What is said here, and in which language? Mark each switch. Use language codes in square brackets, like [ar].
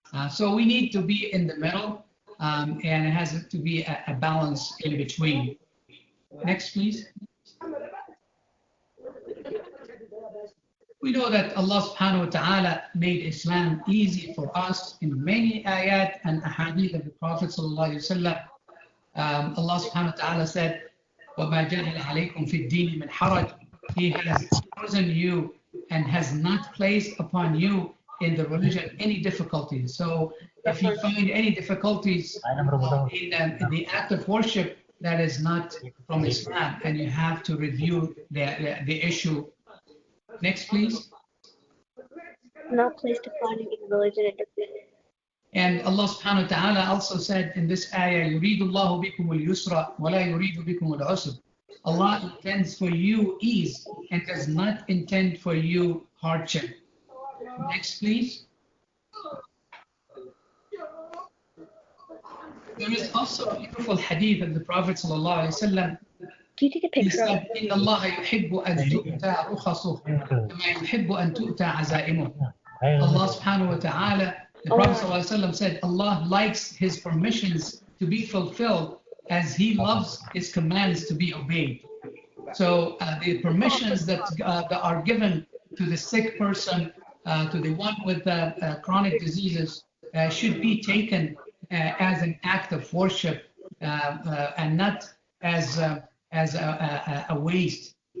[en] So we need to be in the middle, and it has to be a balance in between. Next, please. We know that Allah subhanahu wa ta'ala made Islam easy for us in many ayat and ahadith of the Prophet sallallahu alaihi wasallam. [ar] Allah subhanahu wa ta'ala said, وَمَا جَعَلَ عَلَيْكُمْ فِي الدِّينِ مِنْ حَرَجٍ. [en] He has chosen you and has not placed upon you in the religion any difficulties. So if you find any difficulties in the act of worship, that is not from Islam, and you have to review the issue. Next, please. Not placed upon you in religion and definition. And Allah subhanahu wa ta'ala also said in this ayah, يُرِيدُ اللَّهُ بِكُمُ الْيُسْرَ وَلَا يُرِيدُ بِكُمُ الْعُسْرَ. Allah intends for you ease and does not intend for you hardship. Next, please. There is also a beautiful hadith of the Prophet sallallahu alaihi wasallam. Can you take a picture? [ar] He said, إِنَّ اللَّهَ يُحِبُّ أَن تُؤْتَى رُخَصُهُ كَمَا يُحِبُّ أَن تُؤْتَى عَزَائِمُهُ. [en] Allah subhanahu wa ta'ala, the Prophet sallallahu alaihi wasallam said, Allah likes his permissions to be fulfilled as he loves his commands to be obeyed. So the permissions that are given to the sick person, to the one with chronic diseases, should be taken as an act of worship and not as a waste.